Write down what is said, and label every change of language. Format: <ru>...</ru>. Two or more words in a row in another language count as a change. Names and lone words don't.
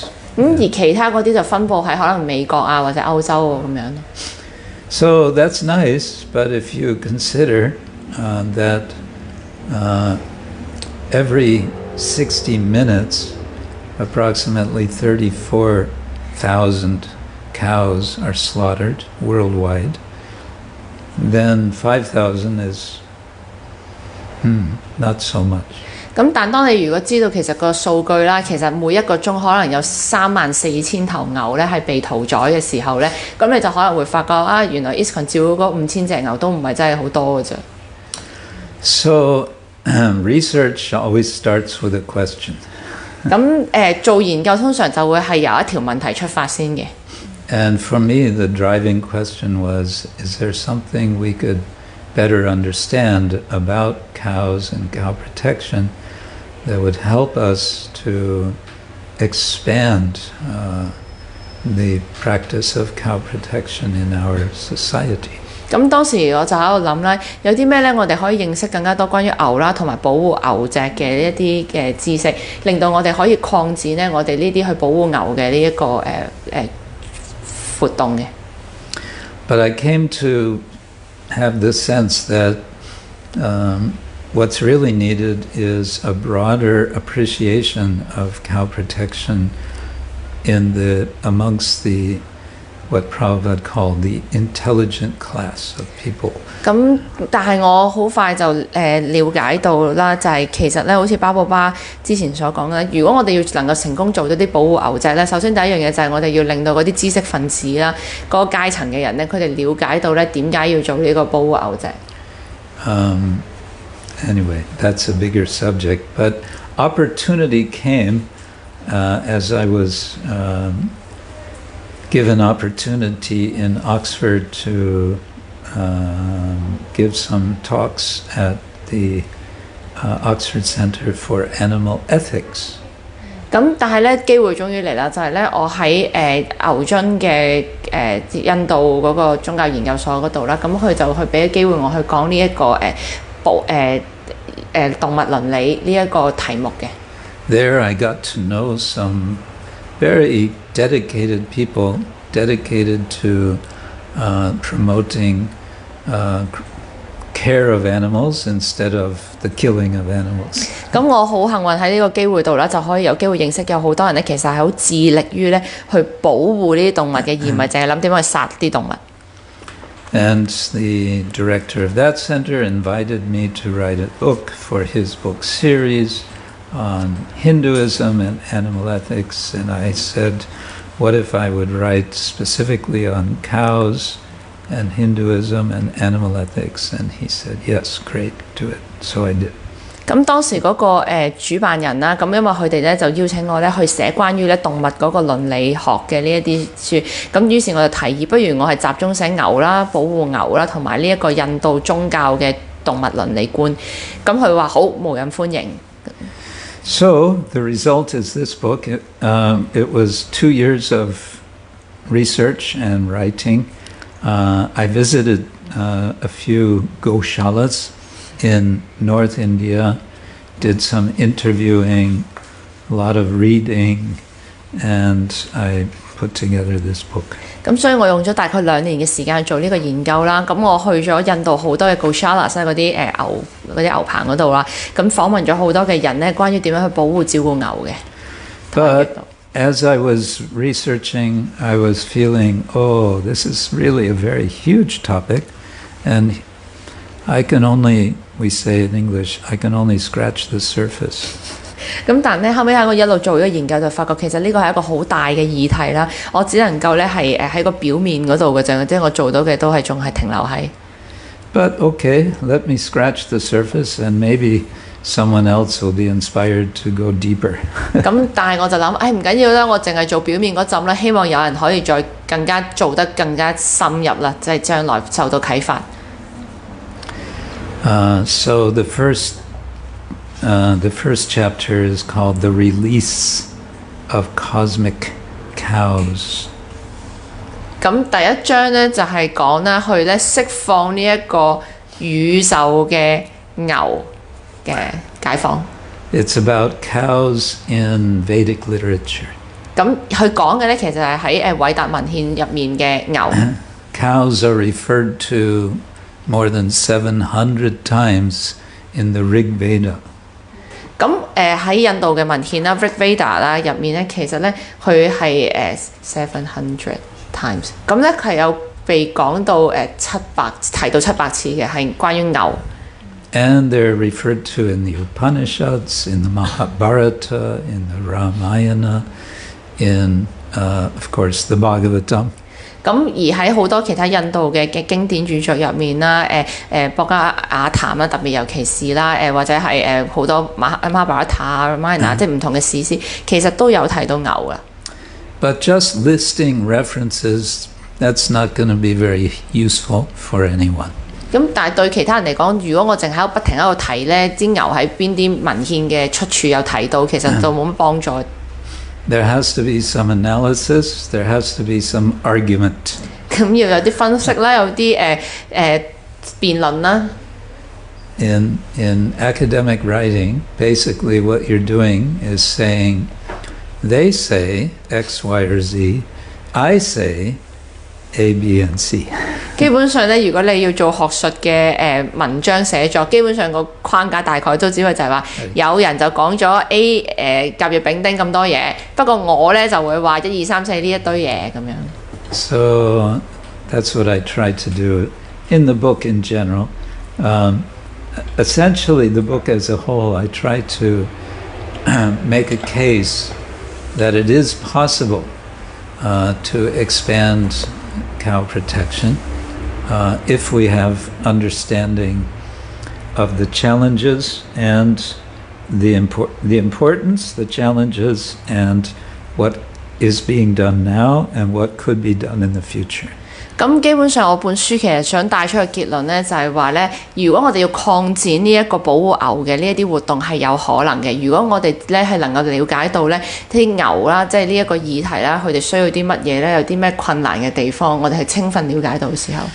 <yue>而其他嗰啲就分佈喺可能美國啊或者歐洲咁樣。</yue> <en>So that's nice, but if you consider that every 60 minutes, approximately 34,000 cows are slaughtered worldwide, then 5,000 is not so much.</en> <yue>咁但當你如果知道其實個數據啦，其實每一個鐘可能有34000頭牛咧係被屠宰嘅時候咧，咁你就可能會發覺啊，原來 ISKCON 照顧嗰5000隻牛都唔係真係好多嘅啫。</yue> <en>So research always starts with a question.</en> <yue>咁做研究通常就會係由一條問題出發先嘅。</yue> <en>And for me, the driving question was, is there something we could better understand about cows and cow protection that would help us to expand the practice of cow protection in our society?</en> <yue>咁當時我就喺度諗咧，有啲咩咧我哋可以認識更加多關於牛啦，同埋保護牛隻嘅一啲嘅知識，令到我哋可以擴展咧我哋呢啲去保護牛嘅呢一個活動嘅。</yue> <en>But I came to have the sense that what's really needed is a broader appreciation of cow protection amongst the what Prabhupada called the intelligent class of people.</en> <yue>咁但係我好快就了解到啦，就係、其實咧，好似巴布巴之前所講咧，如果我哋要能夠成功做到啲保護牛隻咧，首先第一樣嘢就係我哋要令到嗰啲知識分子啦，嗰、個階層嘅人咧，佢哋了解到咧點解要做呢個保護牛隻。</yue> <en>Anyway, that's a bigger subject, but opportunity came as I was given opportunity in Oxford to give some talks at the Oxford Centre for Animal Ethics.</en> <yue>咁但係咧機會終於嚟啦，就係、咧我喺牛津嘅印度嗰個宗教研究所嗰度啦，咁佢就去俾咗機會我去講呢、一個動物倫理呢一個題目嘅。</yue> <en>There I got to know some very dedicated people dedicated to promoting care of animals instead of the killing of animals.</en> <yue>咁我好幸運喺呢個機會度啦，就可以有機會認識有好多人咧，其實係好致力於咧去保護呢啲動物嘅，而唔係淨係諗點樣去殺啲動物。</yue> <en>And the director of that center invited me to write a book for his book series on Hinduism and animal ethics, and I said, what if I would write specifically on cows and Hinduism and animal ethics? And he said, yes, great, do it. So I did.</en> <yue>咁當時嗰、個主辦人啦，咁因為佢哋咧就邀請我咧去寫關於咧動物嗰個倫理學嘅呢一啲書，咁於是我就提議，不如我係集中寫牛啦、保護牛啦，同埋呢一個印度宗教嘅動物倫理觀。咁佢話好，無任歡迎。</yue> <en>So the result is this book. It was 2 years of research and writing. I visited a few goshalas in North India, did some interviewing, a lot of reading, and I put together this book.</en> <yue>咁所以我用咗大概2年嘅時間做呢個研究啦。咁我去咗印度好多嘅 goshalas 嗰啲牛棚嗰度啦，咁訪問咗好多嘅人咧，關於點樣去保護照顧牛嘅。</yue> <en>But as I was researching, I was feeling, oh, this is really a very huge topic, and I can only, we say in English, I can only scratch the surface.</en> <yue>咁但咧後尾喺我一路做咗研究就發覺其實呢個係一個好大嘅議題啦，我只能夠咧係喺個表面嗰度嘅啫，即係我做到嘅都係仲係停留喺。</yue> <en>But okay, let me scratch the surface and maybe someone else will be inspired to go deeper.</en> <yue>咁但係我就諗，唔緊要啦，我淨係做表面嗰陣啦，希望有人可以再更加做得更加深入啦，即係將來受到啟發。</yue> <en>So the first chapter is called The Release of Cosmic Cows.</en> <yue>咁第一章咧就係講啦，去咧釋放呢一個宇宙嘅牛嘅解放。</yue> <en>It's about cows in Vedic literature.</en> <yue>咁佢講嘅咧其實係喺偉達文獻入面嘅牛。</yue> <en>Cows are referred to more than 700 times in the Rig Veda.</en> <yue>咁喺印度嘅文獻啦 ，Rig Veda 啦入面咧，其實咧佢係700 times， 咁咧係有被講到提到700次嘅，係關於牛。</yue> <en>And they're referred to in the Upanishads, in the Mahabharata, in the Ramayana, in of course the Bhagavatam.</en> <yue>咁而喺好多其他印度嘅經典著作入面啦，博加雅談啦，特別尤其是啦，或者係好多 Mahabharata、Ramayana 即係唔同嘅史詩，其實都有提到牛噶。</yue> <en>But just listing references, that's not going to be very useful for anyone.</en> <yue>咁但係對其他人嚟講，如果我淨喺度不停喺度提咧，啲牛喺邊啲文獻嘅出處有提到，其實就冇乜幫助。</yue> <en>There has to be some analysis, there has to be some argument.</en> <yue>咁要有啲分析啦，有啲辯論啦。</yue> <en>In academic writing, basically what you're doing is saying, they say X, Y, or Z, I say A, B, and C.</en> <yue>基本上咧，如果你要做學術嘅文章寫作，基本上個框架大概都只會就係話，有人就講咗 A 甲乙丙丁咁多嘢，不過我咧就會話1、2、3、4呢一堆嘢咁樣。</yue> <en>So that's what I try to do in the book in general. Essentially, the book as a whole, I try to make a case that it is possible to expand cow protection if we have understanding of the challenges and the importance, the challenges, and what is being done now and what could be done in the future.</en> <yue>咁基本上我本書其實想帶出嘅結論咧，就係話咧，如果我哋要擴展呢一個保護牛嘅呢一啲活動係有可能嘅。如果我哋咧係能夠了解到咧啲牛啦，即係呢一個議題啦，佢哋需要啲乜嘢咧，有啲咩困難嘅地方，我哋係充分了解到嘅時候。</yue>